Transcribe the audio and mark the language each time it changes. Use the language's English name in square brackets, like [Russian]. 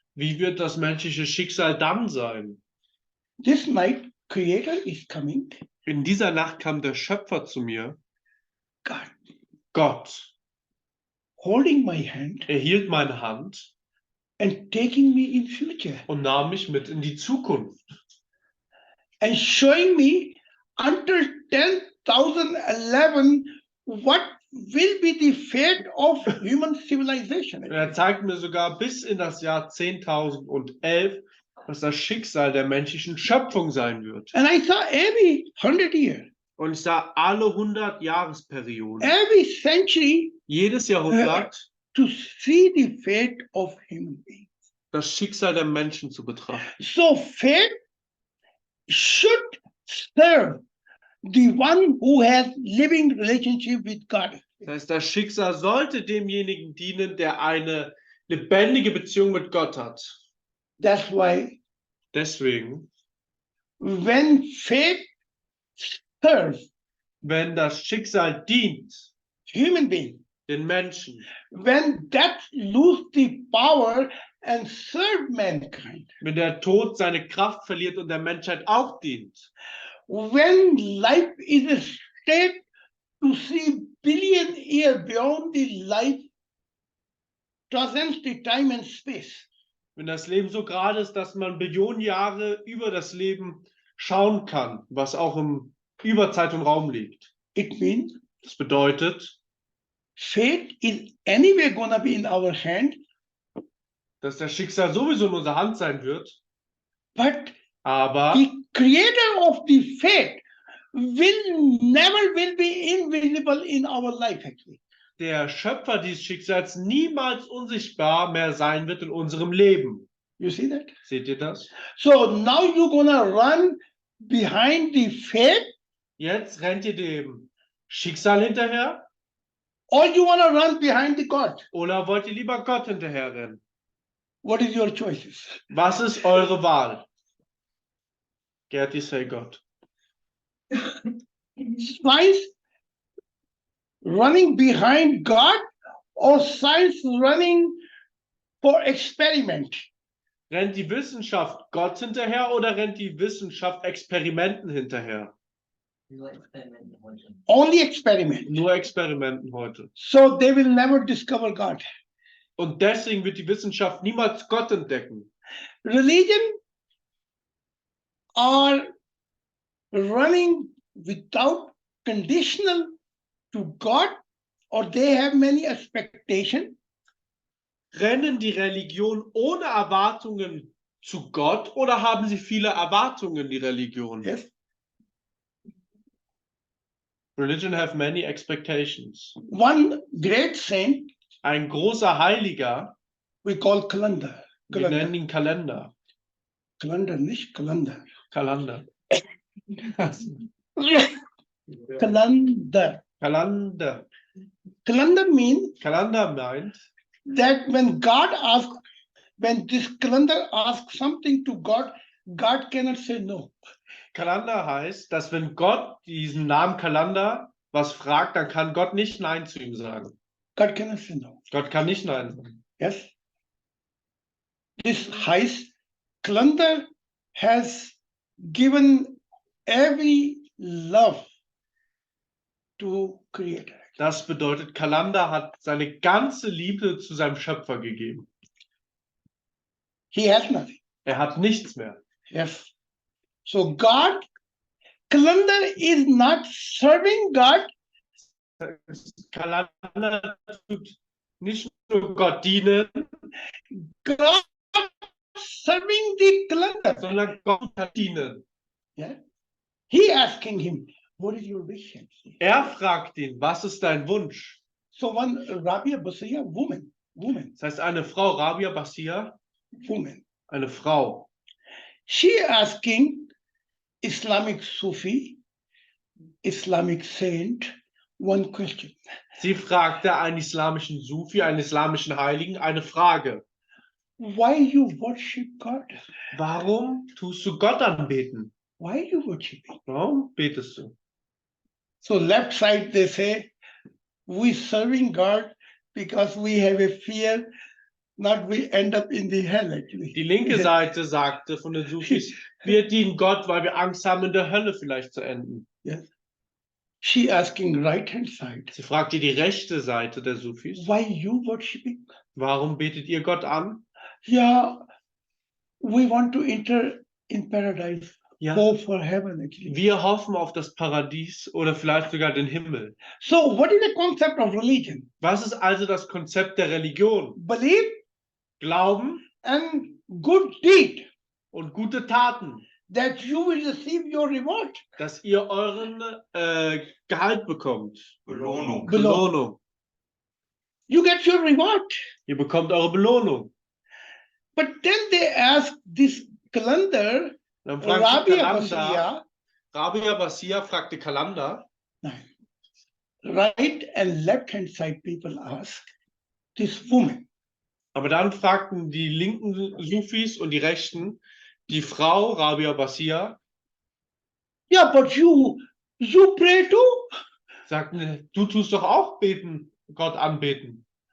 [German] Wie wird das menschliche Schicksal dann sein? [English] This night, Creator is coming. [German] In dieser Nacht kam der Schöpfer zu mir, [English] God, [German] Gott. [English] holding my hand [German] Er hielt meine Hand [English] and taking me in future [German] und nahm mich mit in die Zukunft [English] and showing me until 10,011 what will be the fate of human civilization. [German] Und er zeigt mir sogar bis in das Jahr 10.011, was das Schicksal der menschlichen Schöpfung sein wird. [English] And I saw every 100 years, [German] Und ich sah alle 100 Jahresperioden, [English] every century [German] jedes Jahrhundert, [English] to see the fate of human beings. [German] das Schicksal der Menschen zu betrachten. [English] So fate should serve the one who has living relationship with God. [German] Das heißt, das Schicksal sollte demjenigen dienen, der eine lebendige Beziehung mit Gott hat. [English] That's why [German] Deswegen, [English] when fate serves [German] wenn das Schicksal dient [English] human being, [German] den Menschen, [English] when death lose the power and serve mankind, [German] wenn der Tod seine Kraft verliert und der Menschheit auch dient, [English] when life is a state to see billion years beyond the life, transcends the time and space. [German] wenn das Leben so gerade ist, dass man Billionen Jahre über das Leben schauen kann, was auch im über Zeit und Raum liegt. [English] It means [German] Das bedeutet, [English] fate is anyway gonna be in our hand, [German] dass das Schicksal sowieso in unserer Hand sein wird, [English] but [German] aber [English] the creator of the fate never will be invisible in our life actually. [German] der Schöpfer dieses Schicksals niemals unsichtbar mehr sein wird in unserem Leben. [English] You see that? [German] Seht ihr das? [English] So now you're gonna run behind the fate, [German] Jetzt rennt ihr dem Schicksal hinterher [English] or you wanna run behind the God? [German] oder wollt ihr lieber Gott hinterherrennen? [English] What is your choices? [German] Was ist eure Wahl? Gerti, [English] say [German] Gott. [English] Science running behind God or science running for experiment? [German] Rennt die Wissenschaft Gott hinterher oder rennt die Wissenschaft Experimenten hinterher? Nur Experimenten heute. [English] Only experiment. [German] Nur Experimenten heute. [English] So they will never discover God. [German] Und deswegen wird die Wissenschaft niemals Gott entdecken. [English] Religion are running without conditional to God, or they have many expectations. [German] Rennen die Religion ohne Erwartungen zu Gott oder haben sie viele Erwartungen, die Religion? [English] Yes. Religion have many expectations. One great saint [German] Ein großer Heiliger, [English] we call Kalanda. [German] wir nennen ihn Kalender. Kalanda, nicht Kalanda. Kalender. Kalanda. Kalender. [English] Kalanda means [German] Kalender meint, [English] that when this calendar asks something to God, God cannot say no. [German] Kalender heißt, dass wenn Gott diesen Namen Kalender was fragt, dann kann Gott nicht Nein zu ihm sagen. [English] God cannot say no. [German] Gott kann nicht Nein sagen. [English] Yes. This [German] heißt, [English] calendar has given every love to Creator. [German] Das bedeutet, Kalender hat seine ganze Liebe zu seinem Schöpfer gegeben. [English] He has nothing. [German] Er hat nichts mehr. [English] Yes. So God, calendar is not serving God. [German] Kalender tut nicht nur Gott dienen, [English] God serving the calendar. [German] sondern Gott hat dienen. [English] Yeah. He asking him, what is your wish? [German] Er fragt ihn, was ist dein Wunsch? [English] So one Rabia Basia, woman. [German] Das heißt, eine Frau, Rabia Basia, [English] woman. [German] eine Frau. [English] She asking Islamic Sufi, Islamic saint, one question. [German] Sie fragte einen islamischen Sufi, einen islamischen Heiligen, eine Frage. [English] Why you worship God? [German] Warum tust du Gott anbeten? [English] Why you worshiping? [German] Warum betest du? [English] So left side they say, we serving God because we have a fear, not we end up in the hell actually. [German] Die linke Seite sagte von den Sufis, wir dienen Gott, weil wir Angst haben, in der Hölle vielleicht zu enden. [English] Yes. She asking right hand side, [German] Sie fragte die rechte Seite der Sufis, [English] why you worshiping? [German] warum betet ihr Gott an? [English] Yeah, we want to enter in paradise, [German] Ja, [English] hope for heaven actually. [German] wir hoffen auf das Paradies oder vielleicht sogar den Himmel. [English] So what is the concept of religion? [German] Was ist also das Konzept der Religion? [English] Belief [German] Glauben [English] and good deed, [German] und gute Taten, [English] that you will receive your reward. [German] dass ihr euren Gehalt bekommt. Belohnung. Belohnung. [English] You get your reward. [German] Ihr bekommt eure Belohnung. [English] But then they ask this calendar, [German] Dann fragt Rabia Kalanda, Basia, Rabia Basia fragte Kalanda, [English] right and left hand side people ask this woman. [German] aber dann fragten die linken Sufis und die rechten die Frau Rabia Basia, [English] Yeah, but you pray too. [German] sagten, du tust doch auch beten, Gott anbeten.